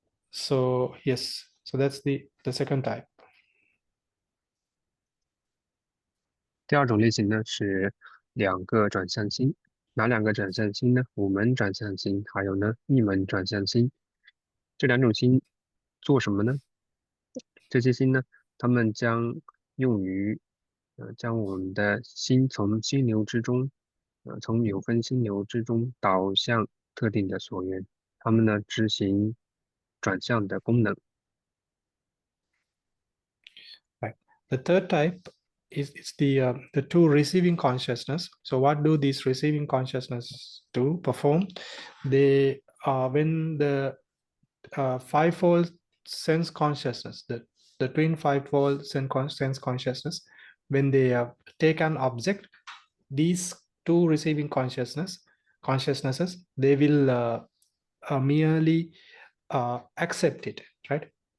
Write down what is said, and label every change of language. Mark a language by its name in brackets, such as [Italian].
[English] So yes, so that's the second type. [Chinese] 第2种类型呢是2个转向心，哪2个转向心呢？五门转向心，还有呢一门转向心。这2种心做什么呢？这些心呢，它们将用于将我们的心从心流之中，从有分心流之中导向特定的所缘，它们呢执行转向的功能。 [English] Right. The third type is the 2 receiving consciousness. So what do these receiving consciousness do perform? They when the fivefold sense consciousness, the twin fivefold sense consciousness, when they take an object, these 2 receiving consciousnesses, they will merely accept it, right?